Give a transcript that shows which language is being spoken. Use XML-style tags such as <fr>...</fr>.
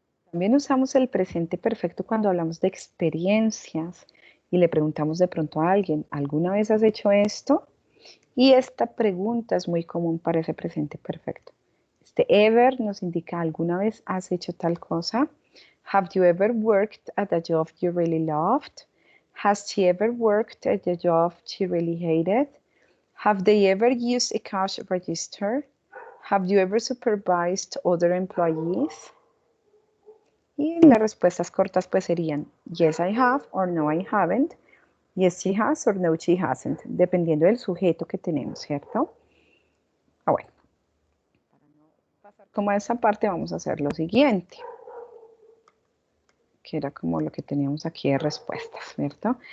<es>También usamos el presente perfecto cuando hablamos de experiencias y le preguntamos de pronto a alguien, ¿alguna vez has hecho esto? Y esta pregunta es muy común para ese presente perfecto. Este ever nos indica, ¿alguna vez has hecho tal cosa?</es> <en>Have you ever worked at a job you really loved? Has she ever worked at a job she really hated? Have they ever used a cash register? Have you ever supervised other employees?</en> <es>Y las respuestas cortas pues serían</es> <en>yes I have or no I haven't, yes she has or no she hasn't,</en> <es>dependiendo del sujeto que tenemos, ¿cierto? Bueno, para no pasar como a esa parte vamos a hacer lo siguiente, que era como lo que teníamos aquí de respuestas, ¿cierto?</es>